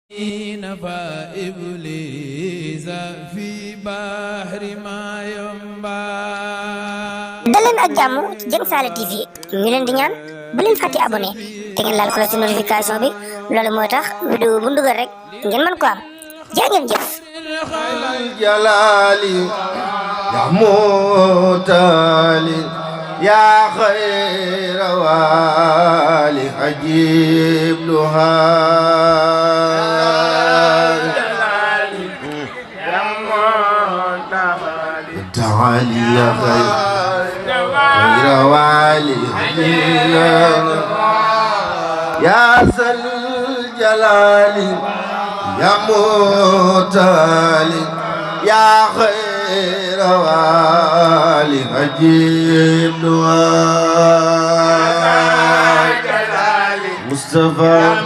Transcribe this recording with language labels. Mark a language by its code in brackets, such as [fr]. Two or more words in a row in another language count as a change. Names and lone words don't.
[ar] فإبليس في بحر ما ينبع [wo] daleen ak jàmm ci Dieng Saala TV ñu leen di ñaan bu leen fàtte abonné te ngeen laal ko ci notification bi loolu mooy tax vidéo bu ndugal rek ngeen mën ko am jaa ngeen jëf [ar] جلالي يا متعالي يا خير والي أجيب دعا تعالي يا خير والي يا ذا الجلال يا متعالي يا خير والي أجيب دعاء مصطفى